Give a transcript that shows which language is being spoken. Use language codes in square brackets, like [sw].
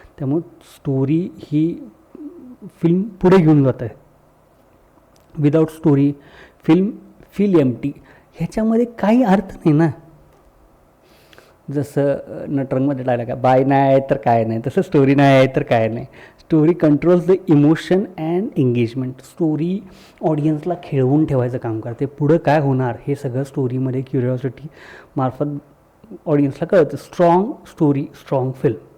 [mr] त्यामुळे स्टोरी ही फिल्म पुढे घेऊन जात आहे. [en] Without story film feel empty. [mr] ह्याच्यामध्ये काही अर्थ नाही ना. जसं नटरंगमध्ये डायलॉग आहे, बाय नाही आहे तर काय नाही, तसं स्टोरी नाही आहे तर काय नाही. [en] Story controls the emotion and engagement. [mr] Story ऑडियन्सला खेळवून ठेवायचं काम करते. पुढं काय होणार हे सगळं स्टोरीमध्ये क्युरिओसिटी मार्फत ऑडियन्सला कळतं. [en] Strong story strong film.